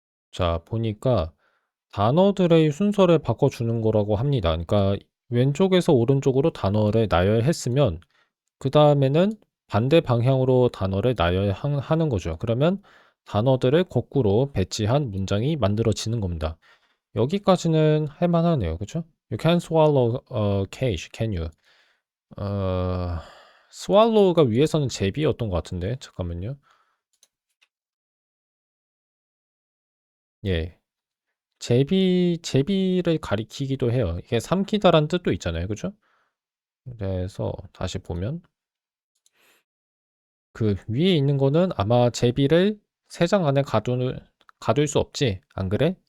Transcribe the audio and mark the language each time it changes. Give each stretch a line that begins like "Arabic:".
Korean: 자, 보니까 단어들의 순서를 바꿔주는 거라고 합니다. 그러니까 왼쪽에서 오른쪽으로 단어를 나열했으면 그 다음에는 반대 방향으로 단어를 나열하는 거죠. 그러면 단어들을 거꾸로 배치한 문장이 만들어지는 겁니다. 여기까지는 할만하네요. 그쵸?
English: You can swallow a cage, can you?
Korean: 어, swallow가 위에서는 제비였던 것 같은데, 잠깐만요. 예. 제비를 가리키기도 해요. 이게 삼키다란 뜻도 있잖아요. 그죠? 그래서 다시 보면 그 위에 있는 거는 아마 제비를 세 장 안에 가둘 수 없지. 안 그래?